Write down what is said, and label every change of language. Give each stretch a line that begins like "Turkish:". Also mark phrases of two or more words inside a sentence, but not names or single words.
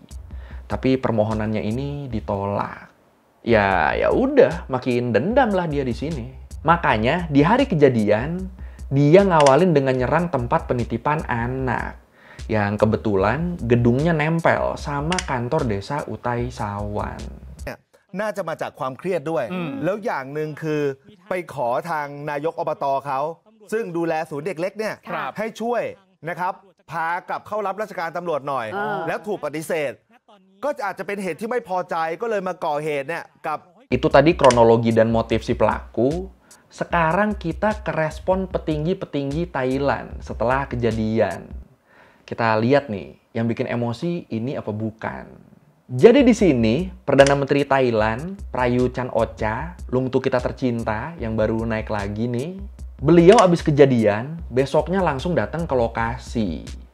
Indonesian: Tapi permohonannya ini ditolak. Ya udah, makin dendam lah dia di sini. Makanya di hari kejadian, dia ngawalin dengan nyerang tempat penitipan anak. Yang kebetulan gedungnya nempel sama kantor desa Utai Sawan.
Thai: น่าจะมาจากความเครียดด้วย แล้วอย่างหนึ่งคือไปขอทางนายกอบตเขาซึ่งดูแลศูนย์เด็กเล็กเนี่ยให้ช่วยนะครับพากลับเข้ารับราชการตำรวจหน่อยแล้วถูกปฏิเสธก็อาจจะเป็นเหตุที่ไม่พอใจก็เลยมาก่อเหตุเนี่ยกับ
Indonesian: Itu tadi kronologi dan motif si pelaku. Sekarang kita ke respon petinggi-petinggi Thailand setelah kejadian. Kita lihat nih, yang bikin emosi ini apa bukan. Jadi di sini, Perdana Menteri Thailand, Prayut Chan-o-cha, Lungtu kita tercinta, yang baru naik lagi nih, beliau abis kejadian, besoknya langsung datang ke lokasi.